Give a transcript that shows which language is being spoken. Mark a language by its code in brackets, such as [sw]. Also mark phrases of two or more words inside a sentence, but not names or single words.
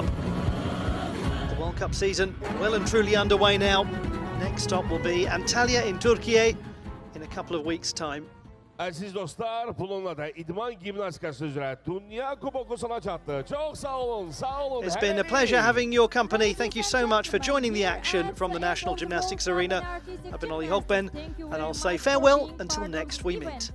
[en] The World Cup season well and truly underway now. Next stop will be Antalya in Turkey in a couple of weeks' time. [az] Aziz dostlar, bununla da idman gimnastikası üzrə Dünya Kuboku sona çatdı. Çok sağ olun, sağ olun. [en] It's been a pleasure having your company. Thank you so much for joining the action from the National Gymnastics Arena. I've been Ollie Hogben, and I'll say farewell until next we meet.